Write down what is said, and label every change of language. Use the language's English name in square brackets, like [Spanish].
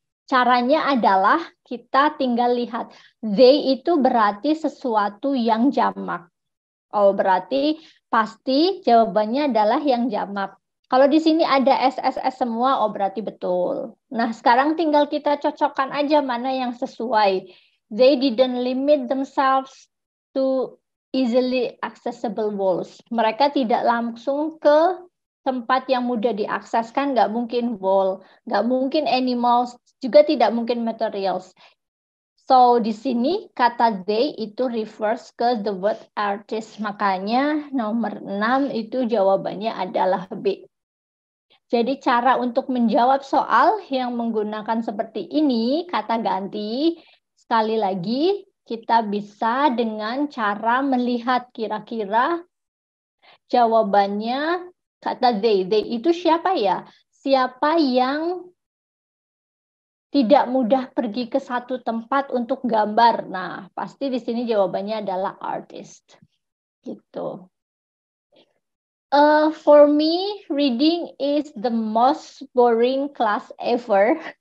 [Indonesian] Caranya adalah kita tinggal lihat. They itu berarti sesuatu yang jamak. Oh, berarti pasti jawabannya adalah yang jamak. Kalau di sini ada SSS semua, oh berarti betul. Nah, sekarang tinggal kita cocokkan aja mana yang sesuai. [English] They didn't limit themselves to easily accessible walls. [Indonesian] Mereka tidak langsung ke tempat yang mudah diakses, kan nggak mungkin wall, nggak mungkin animals, juga tidak mungkin materials. [English] So [Indonesian] di sini kata [English] they itu refers ke the word artist. [Indonesian] Makanya nomor 6 itu jawabannya adalah B. Jadi cara untuk menjawab soal yang menggunakan seperti ini, kata ganti, sekali lagi kita bisa dengan cara melihat kira-kira jawabannya kata they. They itu siapa ya? Siapa yang tidak mudah pergi ke satu tempat untuk gambar? Nah, pasti di sini jawabannya adalah artist. Gitu. [English] For me, reading is the most boring class ever.